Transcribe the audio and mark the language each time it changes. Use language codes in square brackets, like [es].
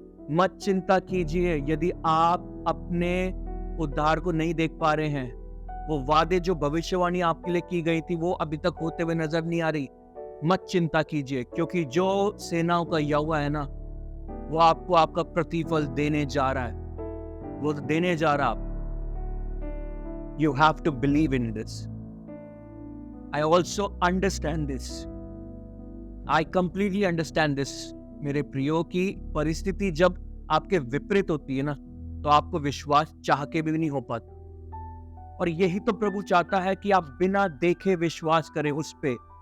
[hi] मत चिंता कीजिए यदि आप अपने उद्धार को नहीं देख पा रहे हैं। वो वादे जो भविष्यवाणी आपके लिए की गई थी वो अभी तक होते हुए नजर नहीं आ रही। मत चिंता कीजिए, क्योंकि जो सेनाओं का यहोवा है ना, वो आपको आपका प्रतिफल देने जा रहा है। वो देने जा रहा। [en] You have to believe in this. I also understand this. I completely understand this, [hi] मेरे प्रियो, की परिस्थिति जब आपके विपरीत होती है ना, तो आपको विश्वास चाह के भी नहीं हो पाता। और यही तो प्रभु चाहता है कि आप बिना देखे विश्वास करें उस पे।